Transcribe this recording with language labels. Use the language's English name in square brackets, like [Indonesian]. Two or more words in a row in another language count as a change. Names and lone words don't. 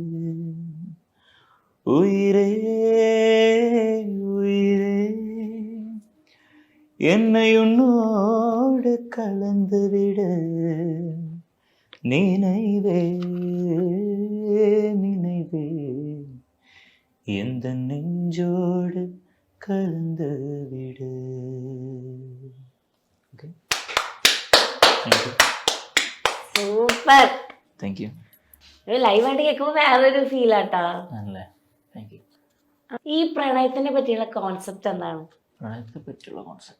[Tamil] உயிரே உயிரே என்னை உன்னோடு கலந்து விடு. நினைவே நினைவே எந்த நெஞ்சோடு கலந்து விடு. [Malayalam] സൂപ്പർ. [English] Thank you. [Malayalam] ലൈവായിട്ട് കേൾക്കുമ്പോൾ വേറൊരു ഫീൽ ആട്ടാ. ആണല്ലേ, [English] thank you. [Malayalam] ഈ പ്രണയത്തിനെ പറ്റിയുള്ള കോൺസെപ്റ്റ് എന്താണ്? പ്രണയത്തെ പറ്റിയുള്ള കോൺസെപ്റ്റ്